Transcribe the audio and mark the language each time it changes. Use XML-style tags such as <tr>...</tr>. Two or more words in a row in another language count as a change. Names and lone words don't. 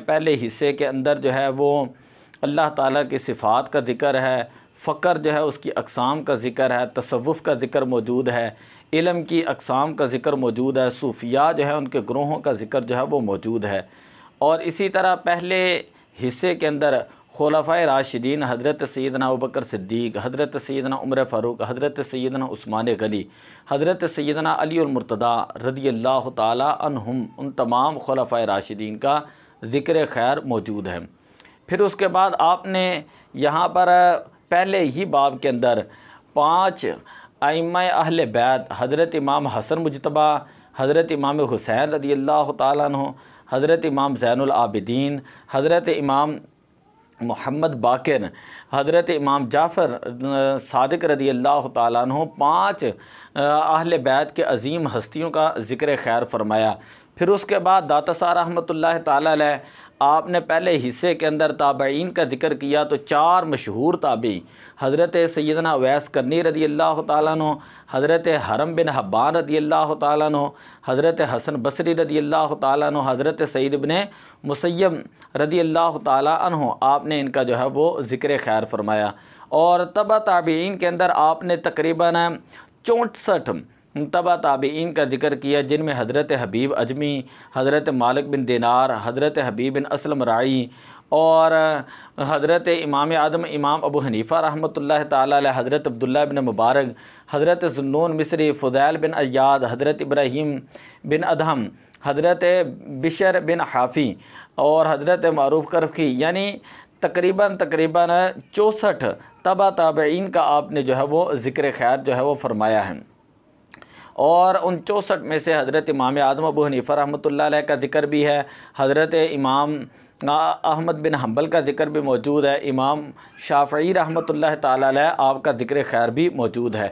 <ur>پہلے حصے کے اندر جو ہے وہ اللہ تعالیٰ کی صفات کا ذکر ہے، فقر جو ہے اس کی اقسام کا ذکر ہے، تصوف کا ذکر موجود ہے، علم کی اقسام کا ذکر موجود ہے، صوفیا جو ہے ان کے گروہوں کا ذکر جو ہے وہ موجود ہے. اور اسی طرح پہلے حصے کے اندر خلفائے راشدین حضرت سیدنا ابو بکر صدیق، حضرت سیدنا عمر فاروق، حضرت سیدنا عثمان غنی، حضرت سیدنا علی المرتضیٰ</ur> <ar>رضي الله تعالى عنهم,</ar> <ur>ان تمام خلفائے راشدین کا ذکرِ خیر موجود ہے. پھر اس کے بعد آپ نے یہاں پر پہلے ہی باب کے اندر 5 ائمہ اہلِ بیت حضرت امام حسن مجتبیٰ، حضرت امام حسین</ur> <ar>رضي الله تعالى عنه,</ar> <ur>حضرت امام زین العابدین، حضرت امام محمد باقر، حضرت امام جعفر صادق</ur> <ar>رضي الله تعالى عنه,</ar> <ur>5 اہلِ بیت کے عظیم ہستیوں کا ذکرِ خیر فرمایا. پھر اس کے بعد داتا صاحب</ur> <ar>رحمة الله تعالى عليه</ar> <ur>آپ نے پہلے حصے کے اندر تابعین کا ذکر کیا تو 4 مشہور تابعی حضرت سیدنا اویس قرنی</ur> <ar>رضي الله تعالى عنه,</ar> <ur>حضرت ہرم بن حبان</ur> <ar>رضي الله تعالى عنه,</ar> <ur>حضرت حسن بصری</ur> <ar>رضي الله تعالى عنه,</ar> <ur>حضرت سعید ابن مسیب</ur> <ar>رضي الله تعالى عنه,</ar> <ur>آپ نے ان کا جو ہے وہ ذکرِ خیر فرمایا. اور تبع تابعین کے اندر آپ نے تقریباً 64 تبع تابعین کا ذکر کیا، جن میں حضرت حبیب عجمی، حضرت مالک بن دینار، حضرت حبیب بن اسلم راعی اور حضرت امام آدم امام ابو حنیفہ</ur> <ar>رحمة الله تعالى عليه,</ar> <ur>حضرت عبداللہ بن مبارک، حضرت ذوالنون مصری، فضیل بن عیاض، حضرت ابراہیم بن ادہم، حضرت بشر بن حافی اور حضرت معروف کرخی، یعنی تقریباً 64 تبع تابعین کا آپ نے جو ہے وہ ذکرِ خیر جو ہے وہ فرمایا ہے. اور ان 64 میں سے حضرت امام آدم ابو حنیفہ</ur> <ar>رحمة الله عليه</ar> <ur>کا ذکر بھی ہے، حضرت امام احمد بن حنبل کا ذکر بھی موجود ہے، امام شافعی</ur> <ar>رحمة الله تعالى عليه</ar> <ur>آپ کا ذکرِ خیر بھی موجود ہے.</ur>